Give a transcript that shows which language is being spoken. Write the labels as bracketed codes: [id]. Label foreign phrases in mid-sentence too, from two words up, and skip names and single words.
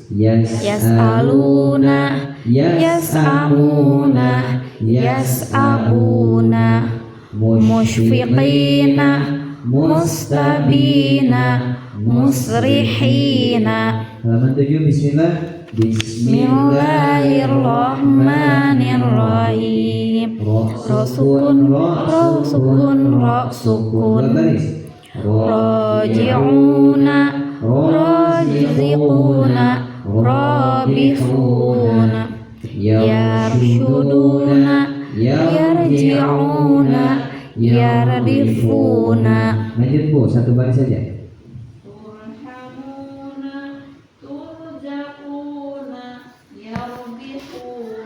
[ar] يسألونا، يسأمونا، يسأبونا، مشفقينا، مستبينا، مسرحينا. [id] Halaman 7 bismillah. [ar] بسم الله الرحمن الرحيم. را سكون، را سكون، را سكون. [id] 2 baris. [ar] راجعونا، راجعونا، رابحونا، يرشدونا، يرجعونا، يردفونا. [id] Lanjut bu, 1 baris saja. [ar] ترحمونا، ترجعونا، يربحونا.